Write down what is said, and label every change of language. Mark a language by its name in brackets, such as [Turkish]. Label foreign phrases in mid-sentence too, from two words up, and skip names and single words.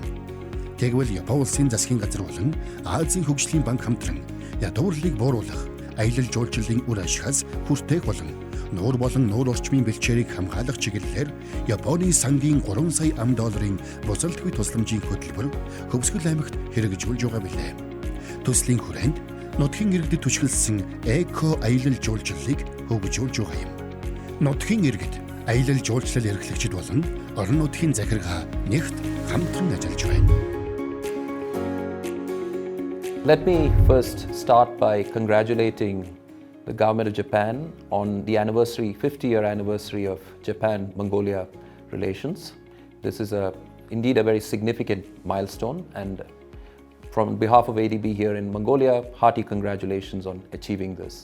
[Mongolian] Тэгвэл Япон улсын засгийн газар болон Азийн хөгжлийн банк хамтран ядуурлыг бууруулах, аялал жуулчлалын үр ашигаас хүртээх болон нуур болон нуур орчмын бэлчээрийг хамгаалах чиглэлээр Японы сангийн 3 сая $, бузалдгүй тусламжийн хөтөлбөр Хөвсгөл аймагт хэрэгжүүлж байгаа билээ. Төслийн хүрээнд нутгийн иргэдэд түшгэлсэн эко аялал жуулчлалыг хөгжүүлж байгаа юм. Нутгийн иргэд аялал жуулчлал эрхлэгчид болон орон нутгийн захиргаа нэгт хамтран ажиллаж байна. [English] Let me first start by congratulating the government of Japan on the 50-year anniversary of Japan-Mongolia relations. This is indeed a very significant milestone, and from behalf of ADB here in Mongolia, hearty congratulations on achieving this.